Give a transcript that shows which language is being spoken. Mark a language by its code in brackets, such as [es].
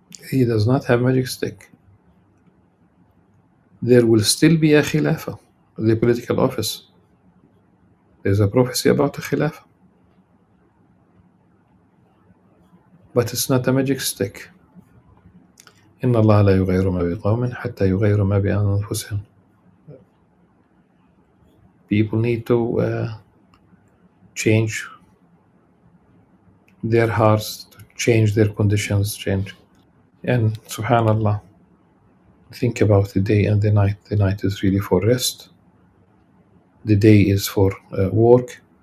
[en] He does not have a magic stick. There will still be a Khilafah, the political office. There's a prophecy about a Khilafah. But it's not a magic stick. [ar] إن الله لا يغير ما بقوم حتى يغيروا ما بأنفسهم. [en] People need to change their hearts, to change their conditions, change. And subhanallah, think about the day and the night. The night is really for rest. The day is for work.